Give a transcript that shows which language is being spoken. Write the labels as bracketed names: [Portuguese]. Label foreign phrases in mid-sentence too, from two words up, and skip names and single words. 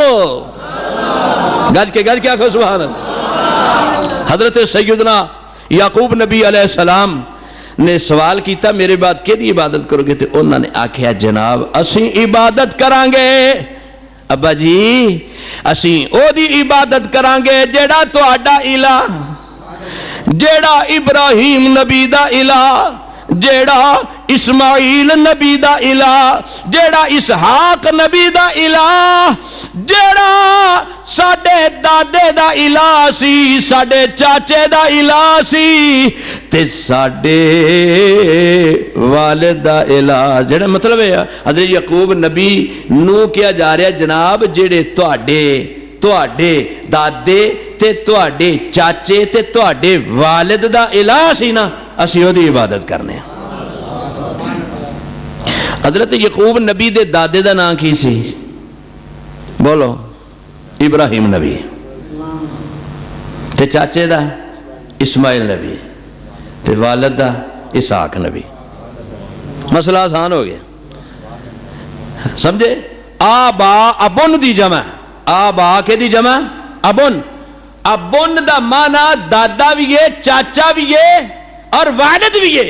[Punjabi] گج کے گج کیا کہو [Arabic] سبحان اللہ. [Punjabi] حضرت سیدنا یعقوب نبی [Arabic] علیہ السلام [Punjabi] نے سوال کیتا میرے بعد کیدی عبادت کرو گے؟ تے انہوں نے آکھیا جناب اسیں عبادت کران گے ابا جی، اسیں او دی عبادت کران گے جیڑا تہاڈا الہ، جیڑا ابراہیم نبی دا الہ، جیڑا اسماعیل نبی دا الہ، جیڑا اسحاق نبی دا الہ، جیڑا ساڈے دادے دا الہ سی، ساڈے چاچے دا الہ سی، تے ساڈے والد دا الہ. جیڑا مطلب ہے حضرت یعقوب نبی نو کیا جا رہا ہے جناب جیڑے تواڈے دادے تے تواڈے چاچے تے تواڈے والد دا الہ سی نا، اسی او دی عبادت کرنے ہیں. حضرت یعقوب نبی دے دادے دا نام کی سی؟ بولو. ابراہیم نبی. تے چاچے دا اسماعیل نبی، تے والد دا اسحاق نبی. مسئلہ آسان ہو گیا، سمجھے؟ آبا ابن دی جمع، آبا کے دی جمع ابن. ابن دا مانا دادا بھی ہے، چاچا بھی ہے اور والد بھی ہے.